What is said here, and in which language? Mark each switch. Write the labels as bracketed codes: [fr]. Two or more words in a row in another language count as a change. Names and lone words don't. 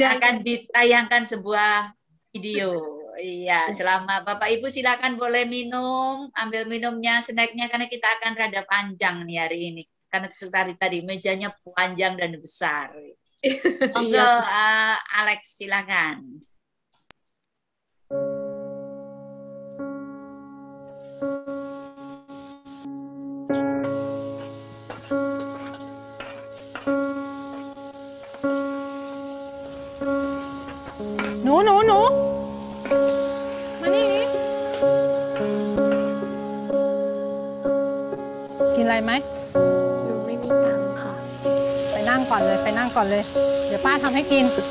[id] Dan akan ditayangkan sebuah video. Iya, selama Bapak Ibu silakan boleh minum, ambil minumnya, snacknya karena kita akan rada panjang nih hari ini. Karena tadi mejanya panjang dan besar. Monggo Alex silakan. [th] หนูมานี่กินอะไรไหมหนูไม่มีตังค์ค่ะไปนั่งก่อนเลย เดี๋ยวป้าทำให้กิน